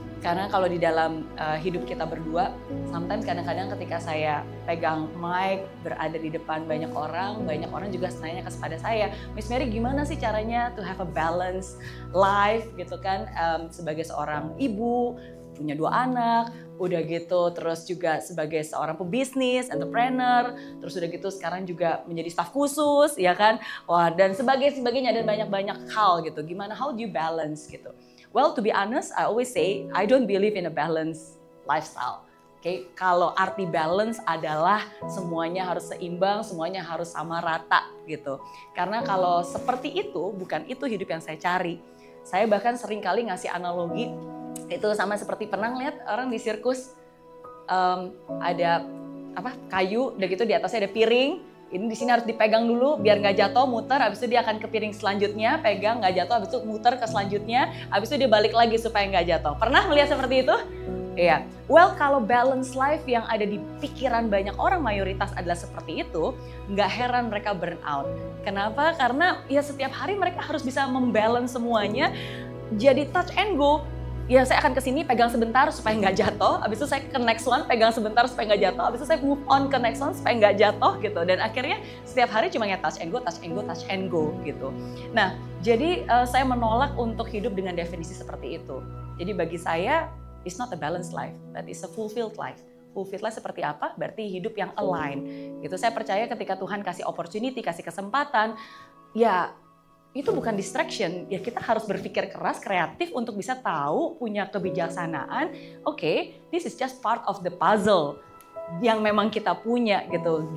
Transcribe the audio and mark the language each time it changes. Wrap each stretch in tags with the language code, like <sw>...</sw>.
<id>Karena kalau di dalam hidup kita berdua, sometimes kadang-kadang ketika saya pegang mic, berada di depan banyak orang juga nanya kepada saya, Miss Mary gimana sih caranya</id> <en>to have a balanced life</en> <id>gitu kan, sebagai seorang ibu, punya 2 anak, udah gitu terus juga sebagai seorang pebisnis, entrepreneur, terus udah gitu sekarang juga menjadi staf khusus, ya kan, wah dan sebagainya dan banyak hal gitu. Gimana,</id> <en>how do you balance gitu? Well, to be honest, I always say I don't believe in a balanced lifestyle. Okay?</en> <id>Kalau arti balance adalah semuanya harus seimbang, semuanya harus sama rata gitu. Karena kalau seperti itu, bukan itu hidup yang saya cari. Saya bahkan sering kali ngasih analogi itu sama seperti pernah lihat orang di sirkus, ada kayu, udah gitu di atasnya ada piring. Ini di sini harus dipegang dulu biar nggak jatuh, muter, habis itu dia akan ke piring selanjutnya, pegang nggak jatuh, habis itu muter ke selanjutnya, habis itu dia balik lagi supaya nggak jatuh. Pernah melihat seperti itu? Iya. Well, kalau balance life yang ada di pikiran banyak orang mayoritas adalah seperti itu, nggak heran mereka burn out. Kenapa? Karena ya setiap hari mereka harus bisa membalance semuanya, jadi</id> <en>touch and go.</en> <id>Ya saya akan kesini pegang sebentar supaya nggak jatuh, habis itu saya ke</id> <en>next one</en> <id>pegang sebentar supaya nggak jatuh, habis itu saya</id> <en>move on</en> <id>ke next one supaya nggak jatuh gitu. Dan akhirnya setiap hari cuma ya</id> <en>touch and go, touch and go, touch and go</en> <id>gitu. Nah jadi saya menolak untuk hidup dengan definisi seperti itu. Jadi bagi saya</id> <en>it's not a balanced life, but it's a fulfilled life.</en> <id>Fulfilled life seperti apa? Berarti hidup yang align gitu. Saya percaya ketika Tuhan kasih opportunity, kasih kesempatan, ya itu bukan distraction, ya kita harus berpikir keras, kreatif untuk bisa tahu, punya kebijaksanaan,</id> <en>okay, this is just part of the puzzle</en> <id>yang memang kita punya gitu.</id>